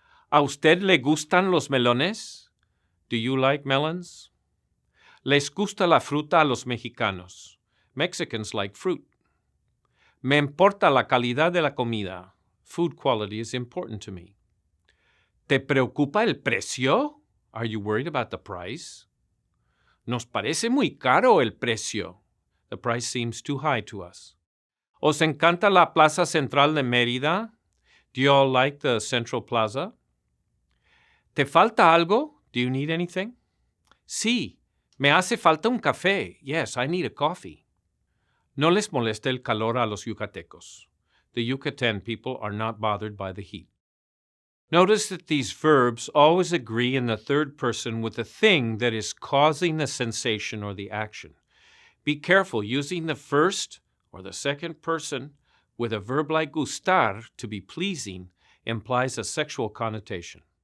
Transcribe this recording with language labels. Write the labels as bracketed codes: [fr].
[es] ¿A usted le gustan los melones? [en] Do you like melons? [es] Les gusta la fruta a los mexicanos. [en] Mexicans like fruit. [es] Me importa la calidad de la comida. [en] Food quality is important to me. [es] ¿Te preocupa el precio? [en] Are you worried about the price? [es] Nos parece muy caro el precio. [en] The price seems too high to us. [es] ¿Os encanta la Plaza Central de Mérida? [en] Do you all like the Central Plaza? [es] ¿Te falta algo? [en] Do you need anything? [es] Sí, me hace falta un café. [en] Yes, I need a coffee. [es] No les molesta el calor a los yucatecos. [en] The Yucatan people are not bothered by the heat. Notice that these verbs always agree in the third person with the thing that is causing the sensation or the action. Be careful using the first or the second person with a verb like gustar, to be pleasing, implies a sexual connotation.